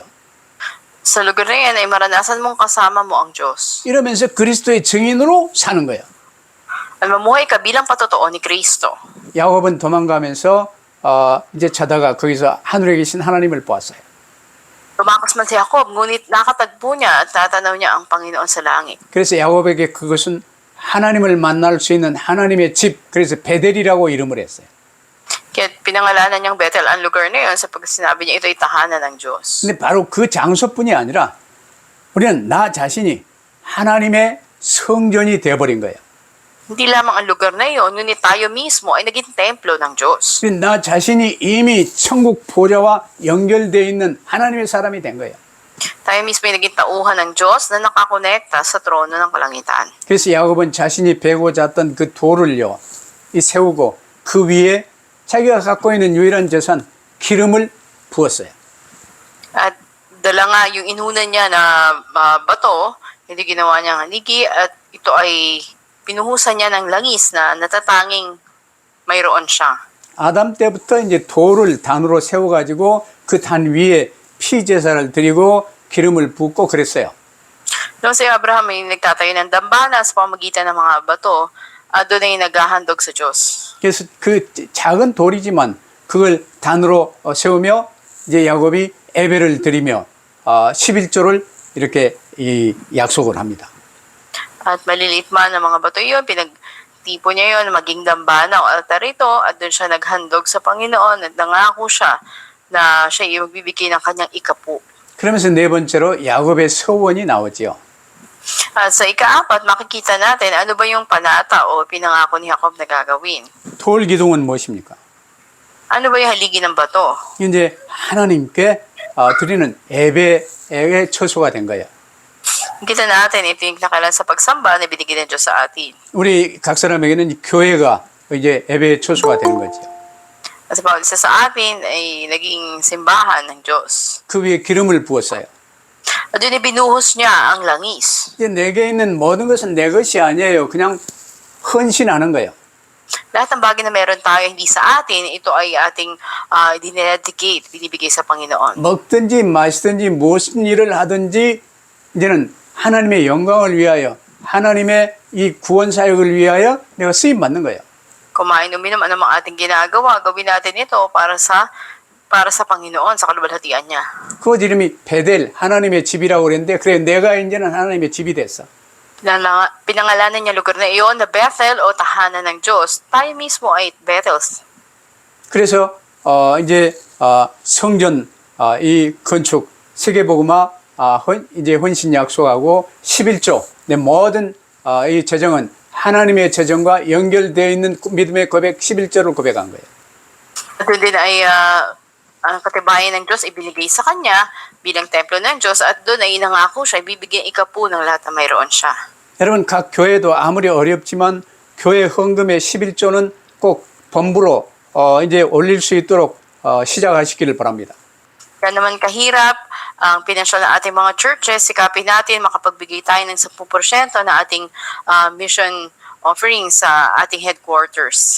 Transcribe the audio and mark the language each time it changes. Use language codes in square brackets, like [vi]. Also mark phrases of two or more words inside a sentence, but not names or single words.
[tl] Sa lugar na yan ay maranasan mong kasama mo ang Diyos. [ko] 이러면서 그리스도의 증인으로 사는 거예요. [tl] At mamuhay ka bilang patotoo ni Kristo. [ko] 야곱은 도망가면서 이제 자다가 거기서 하늘에 계신 하나님을 보았어요. [tl] Tumakas man si Jacob, ngunit nakatagpo niya at tatanaw niya ang Panginoon sa langit. [ko] 그래서 야곱에게 그것은 하나님을 만날 수 있는 하나님의 집, 그래서 베델이라고 이름을 했어요. [tl] Kaya pinangalanan niyang Bethel ang lugar na yun sapagkat sinabi niya ito'y tahanan ng Diyos. [ko] 근데 바로 그 장소뿐이 아니라 우리는 나 자신이 하나님의 성전이 되어버린 거예요. [tl] Hindi lamang ang lugar na yun, ngunit tayo mismo ay naging templo ng Diyos. [ko] 나 자신이 이미 천국 보좌와 연결되어 있는 하나님의 사람이 된 거예요. [tl] Tayo mismo ay naging tauhan ng Diyos na nakakonekta sa trono ng kalangitan. [ko] 그래서 야곱은 자신이 베고 잤던 그 돌을요, 이 세우고 그 위에 자기가 갖고 있는 유일한 재산 기름을 부었어요. [tl] At dala nga yung inunan niya na bato, hindi ginawa niyang haligi at ito ay pinuhusan niya ng langis na natatanging mayroon siya. [ko] 아담 때부터 이제 돌을 단으로 세워가지고 그 단 위에 피 제사를 드리고 기름을 붓고 그랬어요. [tl] Noong si Abraham ay nagtatayo ng dambana sa pamagitan ng mga bato, doon ay naghahandog sa Diyos. [ko] 그래서 그 작은 돌이지만 그걸 단으로 세우며 이제 야곱이 예배를 드리며 11조를 이렇게 이 약속을 합니다. [tl] At maliliit man ang mga bato yun, pinagtipo niya yun, maging dambana o altar ito, at doon siya naghandog sa Panginoon at nangako siya na siya ay magbibigay ng kanyang ikapu. [ko] 그러면서 네 번째로 야곱의 서원이 나오지요. [tl] At sa ikaapat, makikita natin ano ba yung panata o pinangako ni Jacob na gagawin. [ko] 돌 기둥은 무엇입니까? [tl] Ano ba yung haligi ng bato? [ko] 이제 하나님께 드리는 예배의 처소가 된 거예요. [tl] Kita natin, ito yung nakalan sa pagsamba na binigyan ng Diyos sa atin. [ko] 우리 각 사람에게는 이 교회가 이제 예배의 처소가 되는 거죠. [tl] Kasi bawat isa sa atin ay naging simbahan ng Diyos. [ko] 그 위에 기름을 부었어요. [tl] At doon binuhos niya ang langis. [ko] 이제 내게 있는 모든 것은 내 것이 아니에요. 그냥 헌신하는 거예요. [tl] Lahat ng bagay na meron tayo hindi sa atin, ito ay ating dinedicate, binibigay sa Panginoon. [ko] 먹든지 마시든지 무슨 일을 하든지 이제는 하나님의 영광을 위하여 하나님의 이 구원 사역을 위하여 내가 쓰임 받는 거예요. [tl] Kumain, uminom, ano mga ating ginagawa, gawin natin ito para sa Panginoon, sa kaluwalhatian niya. [ko] 그 이름이 베델, 하나님의 집이라고 그랬는데 그래 내가 이제는 하나님의 집이 됐어. [tl] Pinangalanan niya lugar na iyon na Bethel o tahanan ng Diyos. Tayo mismo ay Bethels. [ko] 그래서 이제 성전 이 건축 세계복음화 이제 헌신 약속하고 11조 내 모든 이 재정은 하나님의 재정과 연결되어 있는 믿음의 고백 11조를 고백한 거예요. [tl] At doon din ay ang katibayan ng Diyos ibinigay sa kanya bilang templo ng Diyos at doon ay nangako siya, ibibigyan ikapu ng lahat na mayroon siya. [ko] 여러분 각 교회도 아무리 어렵지만 교회 헌금의 11조는 꼭 범부로 이제 올릴 수 있도록 시작하시기를 바랍니다. [tl] Kaya naman kahirap ang pinansyal ng ating mga churches, sikapin natin makapagbigay tayo ng 10% na ating [en] mission offering [tl] sa ating headquarters.